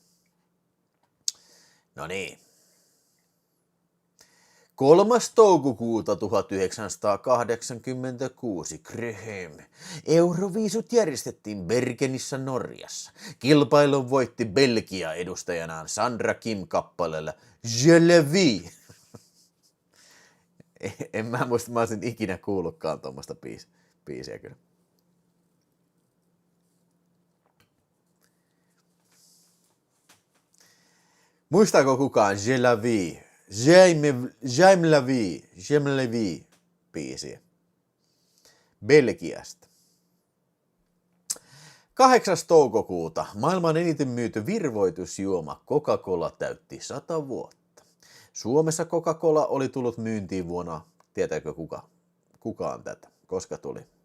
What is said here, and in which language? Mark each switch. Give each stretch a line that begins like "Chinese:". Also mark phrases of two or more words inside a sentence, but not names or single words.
Finnish: No niin. 3. toukokuuta 1986 Kröhem. Euroviisut järjestettiin Bergenissä Norjassa. Kilpailun voitti Belgia edustajanaan Sandra Kim kappaleella Je le vis. En mä muista, mä olisin ikinä kuullutkaan tuommoista biisiä kyllä. Muistaako kukaan Je la vis? J'aime la vie biisiä. Belgiasta. 8. toukokuuta maailman eniten myyty virvoitusjuoma Coca-Cola täytti 100 vuotta. Suomessa Coca-Cola oli tullut myyntiin vuonna, tietääkö kukaan tätä, koska tuli?